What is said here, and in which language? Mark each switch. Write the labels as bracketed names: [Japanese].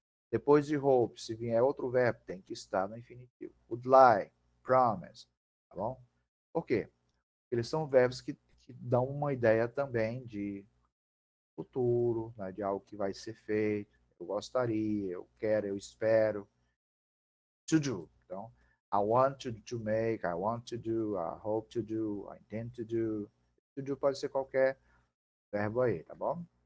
[Portuguese] Depois de hope, se vier outro verbo, tem que estar no infinitivo. Would like, promise, tá bom? Por quê? Eles são verbos que dão uma ideia também de futuro, né, de algo que vai ser feito. Eu gostaria, eu quero, eu espero. To do, [English] Então, I want to make, I want to do, I hope to do, I intend to do. [Portuguese] To do pode ser qualquer verbo aí, tá bom?